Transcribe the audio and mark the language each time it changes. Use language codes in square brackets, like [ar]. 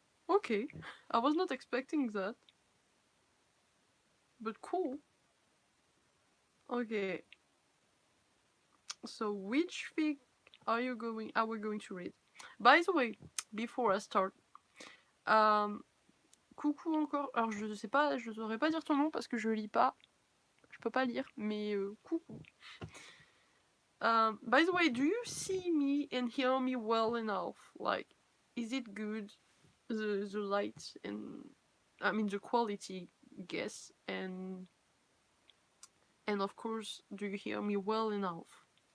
[en] Okay, I was not expecting that, but cool. Okay, so which fic are we going to read? By the way, before I start, [fr] coucou encore. Alors je sais pas, je saurais pas dire ton nom parce que je lis pas, je peux pas lire, mais coucou. [en] By the way, do you see me and hear me well enough? Like, is it good? The light and I mean the quality, guess, and of course, do you hear me well enough?